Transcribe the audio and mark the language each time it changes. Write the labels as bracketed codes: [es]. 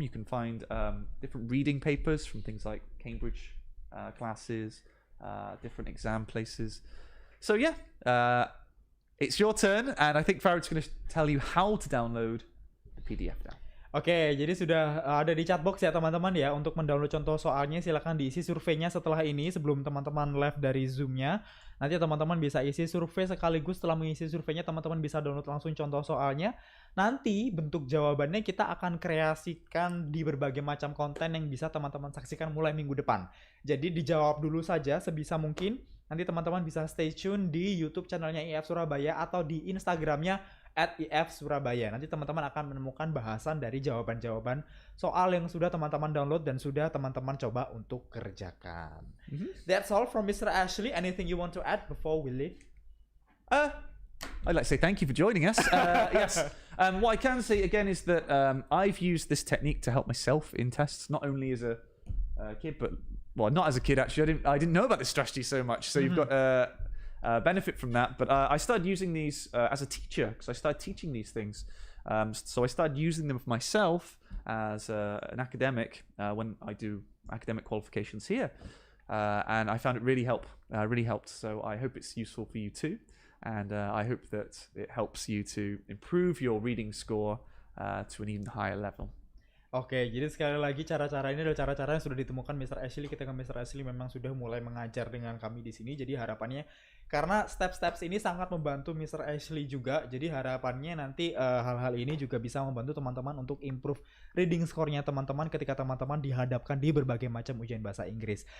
[en] You can find different reading papers from things like Cambridge classes, different exam places. So yeah, it's your turn, and I think Farid's going to tell you how to download the PDF now. [id] Oke, jadi sudah ada di chatbox ya teman-teman ya. Untuk mendownload contoh soalnya silakan diisi surveinya setelah ini sebelum teman-teman live dari Zoom-nya. Nanti teman-teman bisa isi survei sekaligus setelah mengisi surveinya teman-teman bisa download langsung contoh soalnya. Nanti bentuk jawabannya kita akan kreasikan di berbagai macam konten yang bisa teman-teman saksikan mulai minggu depan. Jadi dijawab dulu saja sebisa mungkin. Nanti teman-teman bisa [en] stay tune [id] di YouTube channelnya IF Surabaya atau di Instagramnya @if_surabaya. Nanti teman-teman akan menemukan bahasan dari jawaban-jawaban soal yang sudah teman-teman download dan sudah teman-teman coba untuk kerjakan. [en] That's all from Mr. Ashley. Anything you want to add before we leave? I'd like to say thank you for joining us. Yes. What I can say again is that I've used this technique to help myself in tests, not only as a kid, but not as a kid actually. I didn't know about this strategy so much. So you've got benefit from that. But I started using these as a teacher because I started teaching these things. So I started using them for myself as an academic when I do academic qualifications here. And I found it really helped. So I hope it's useful for you too. And I hope that it helps you to improve your reading score to an even higher level. [id] Oke, jadi sekali lagi cara-cara ini adalah cara-cara yang sudah ditemukan Mr. Ashley ketika Mr. Ashley memang sudah mulai mengajar dengan kami di sini. Jadi harapannya karena steps-steps ini sangat membantu Mr. Ashley juga. Jadi harapannya nanti hal-hal ini juga bisa membantu teman-teman untuk improve reading score-nya teman-teman ketika teman-teman dihadapkan di berbagai macam ujian bahasa Inggris.